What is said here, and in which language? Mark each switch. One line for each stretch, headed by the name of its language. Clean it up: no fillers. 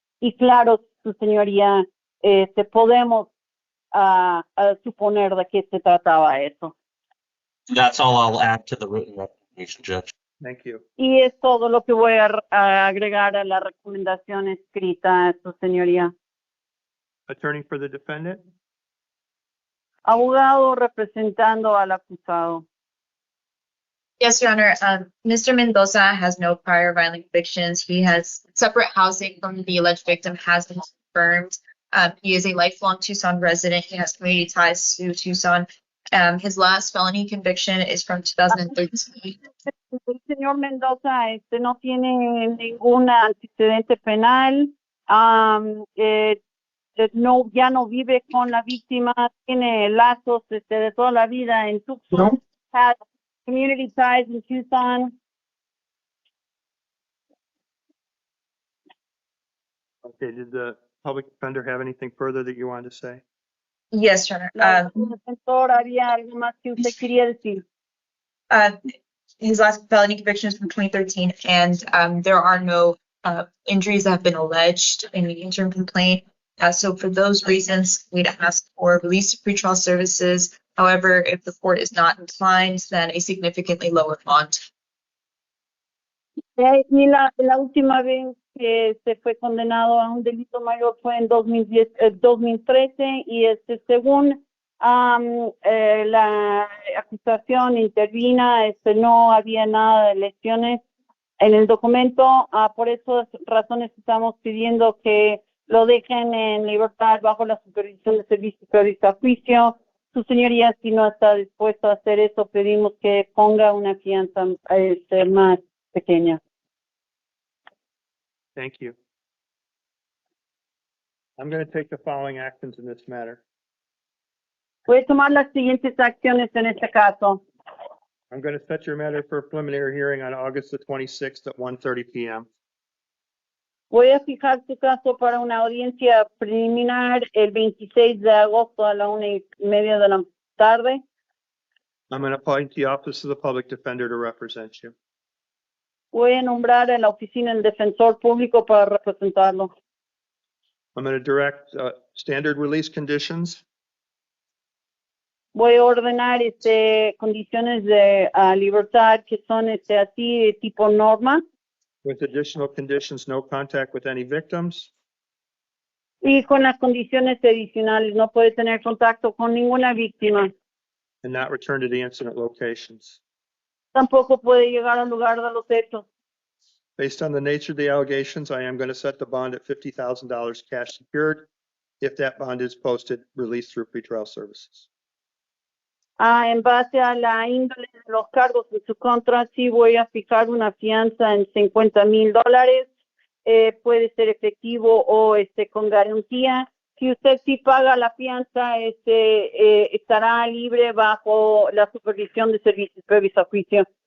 Spanish: Y claro, su señoría, podemos suponer de qué se trataba eso.
English: That's all I'll add to the written recommendation, Judge. Thank you.
Spanish: Y es todo lo que voy a agregar a la recomendación escrita, su señoría.
English: Attorney for the defendant?
Spanish: Abogado representando al acusado.
English: Yes, Your Honor. Mr. Mendoza has no prior violent convictions. He has separate housing from the alleged victim has been confirmed. He is a lifelong Tucson resident. He has community ties to Tucson. His last felony conviction is from 2013.
Spanish: El señor Mendoza no tiene ningún antecedente penal. Ya no vive con la víctima, tiene lazos de toda la vida en Tucson,
English: has community ties in Tucson. Okay, did the public defender have anything further that you wanted to say? Yes, Your Honor.
Spanish: La defensora, ¿había algo más que usted quería decir?
English: His last felony conviction is from 2013, and there are no injuries that have been alleged in the interim complaint. So for those reasons, we'd ask for release of pretrial services. However, if the court is not inclined, then a significantly lower bond.
Spanish: Y la última vez que se fue condenado a un delito mayor fue en 2013 y según la acusación intervina, no había nada de lesiones en el documento. Por esas razones estamos pidiendo que lo dejen en libertad bajo la supervisión de servicios previos a juicio. Su señoría, si no está dispuesto a hacer eso, pedimos que ponga una fianza más pequeña.
English: Thank you. I'm going to take the following actions in this matter.
Spanish: Voy a tomar las siguientes acciones en este caso.
English: I'm going to set your matter for a preliminary hearing on August the 26th at 1:30 p.m.
Spanish: Voy a fijar su caso para una audiencia preliminar el 26 de agosto a la 1:30 de la tarde.
English: I'm going to appoint the Office of the Public Defender to represent you.
Spanish: Voy a nombrar a la oficina del defensor público para representarlo.
English: I'm going to direct standard release conditions.
Spanish: Voy a ordenar condiciones de libertad que son así de tipo norma.
English: With additional conditions, no contact with any victims.
Spanish: Y con las condiciones adicionales, no puede tener contacto con ninguna víctima.
English: And not return to the incident locations.
Spanish: Tampoco puede llegar al lugar de los hechos.
English: Based on the nature of the allegations, I am going to set the bond at $50,000 cash secured. If that bond is posted, released through pretrial services.
Spanish: En base a la índole de los cargos en su contra, sí voy a fijar una fianza en $50,000. Puede ser efectivo o con garantía. Si usted sí paga la fianza, estará libre bajo la supervisión de servicios previos a juicio.